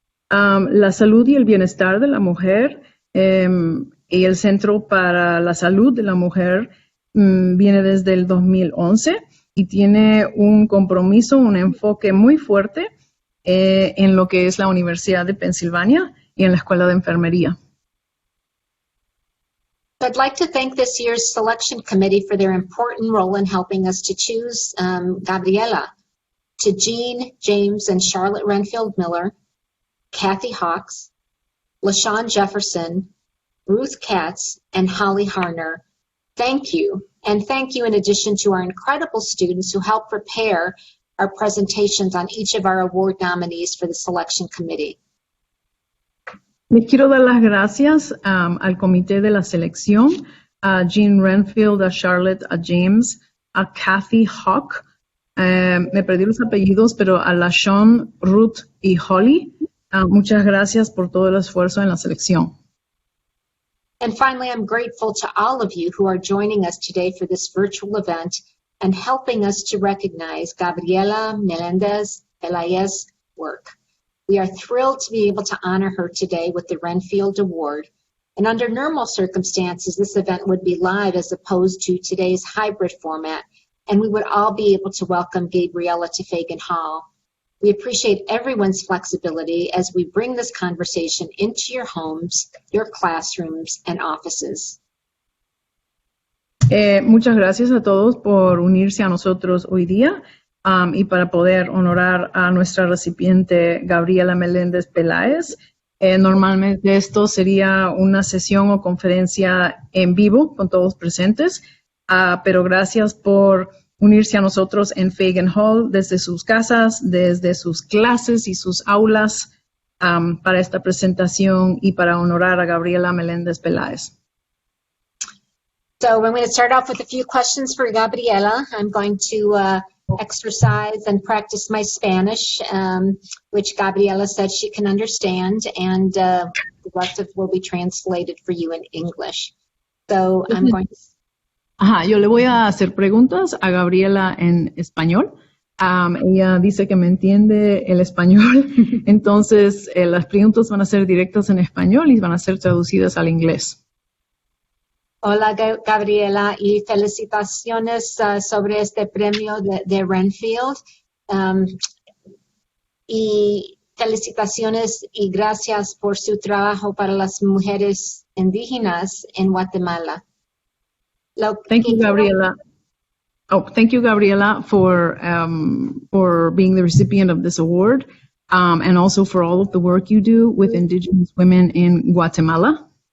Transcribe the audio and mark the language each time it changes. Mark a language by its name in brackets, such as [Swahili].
[Spanish] La salud y el bienestar de la mujer y el Centro para la Salud de la Mujer viene desde el 2011 y tiene un compromiso, un enfoque muy fuerte en lo que es la Universidad de Pensilvania y en la Escuela de Enfermería. [English] I'd like to thank this year's selection committee for their important role in helping us to choose Gabriela, to Jean, James, and Charlotte Renfield Miller, Kathy Hawks, LaShawn Jefferson, Ruth Katz, and Holly Harner. Thank you, and thank you in addition to our incredible students who helped prepare our presentations on each of our award nominees for the selection committee. [Spanish] Les quiero dar las gracias al comité de la selección, a Jean Renfield, a Charlotte, a James, a Kathy Hawk, me perdí los apellidos, pero a LaShawn, Ruth y Holly. Muchas gracias por todo el esfuerzo en la selección. [English] And finally, I'm grateful to all of you who are joining us today for this virtual event and helping us to recognize Gabriela Meléndez-Peláez's work. We are thrilled to be able to honor her today with the Renfield Award. And under normal circumstances, this event would be live as opposed to today's hybrid format, and we would all be able to welcome Gabriela to Fagan Hall. We appreciate everyone's flexibility as we bring this conversation into your homes, your classrooms, and offices. [Spanish] Muchas gracias a todos por unirse a nosotros hoy día. Y para poder honorar a nuestra recipiente Gabriela Meléndez-Peláez. Normalmente esto sería una sesión o conferencia en vivo con todos presentes, pero gracias por unirse a nosotros en Fagan Hall desde sus casas, desde sus clases y sus aulas para esta presentación y para honorar a Gabriela Meléndez-Peláez. [English] So I'm going to start off with a few questions for Gabriela. I'm going to exercise and practice my Spanish, which Gabriela said she can understand, and the rest of will be translated for you in English. So I'm going to... [Spanish] yo le voy a hacer preguntas a Gabriela en español. Ella dice que me entiende el español, entonces las preguntas van a ser directas en español y van a ser traducidas al inglés. Hola Gabriela, y felicitaciones sobre este premio de Renfield. Y felicitaciones y gracias por su trabajo para las mujeres indígenas en Guatemala. [English] Thank you, Gabriela. Thank you, Gabriela, for being the recipient of this award, and also for all of the work you do with Indigenous women in Guatemala.